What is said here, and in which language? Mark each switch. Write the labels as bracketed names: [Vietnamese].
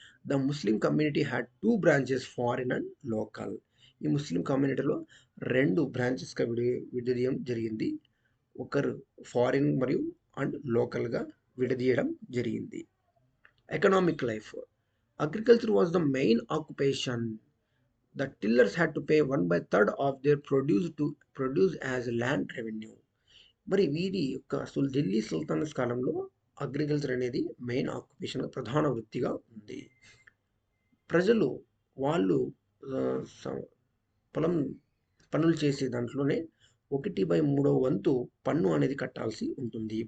[English] The Muslim community had 2 branches, foreign and local. [Telugu] ఈ ముస్లిం కమ్యూనిటీలో 2 బ్రాంచెస్గా విడదీయడం జరిగింది. ఒకరు ఫారిన్ మరియు అండ్ లోకల్గా విడదీయడం జరిగింది. [English] Economic life. Agriculture was the main occupation. The tillers had to pay 1/3 of their produce as land revenue. [Telugu] మరి వీరి యొక్క ఢిల్లీ సుల్తానస్ కాలంలో అగ్రికల్చర్ అనేది మెయిన్ ఆక్యుపేషన్గా, ప్రధాన వృత్తిగా ఉంది. ప్రజలు వాళ్ళు పొలం పనులు చేసే దాంట్లోనే 1/3 వంతు పన్ను అనేది కట్టాల్సి ఉంటుంది.